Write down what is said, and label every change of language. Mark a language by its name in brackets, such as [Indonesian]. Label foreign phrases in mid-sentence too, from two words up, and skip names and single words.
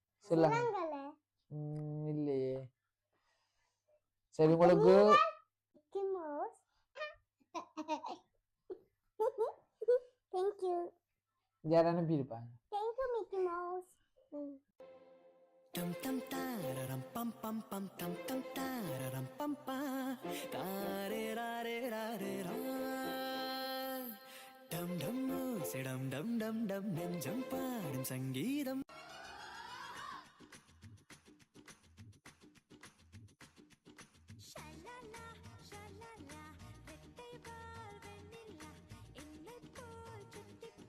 [Tamil] இல்லையே. சரி உங்களுக்கு யார் அனுப்பியிருப்பாங்க? Tam tam tararam pam pam pam tam tam tararam pam pa tare rare rare ra dum dum sedam dum dum dum நெஞ்சம் பாடும் சங்கீதம் ஷலலா ஷலலா ரெட்டை பால் வெண்ணிலா என்னை போல் சுட்டிட்டே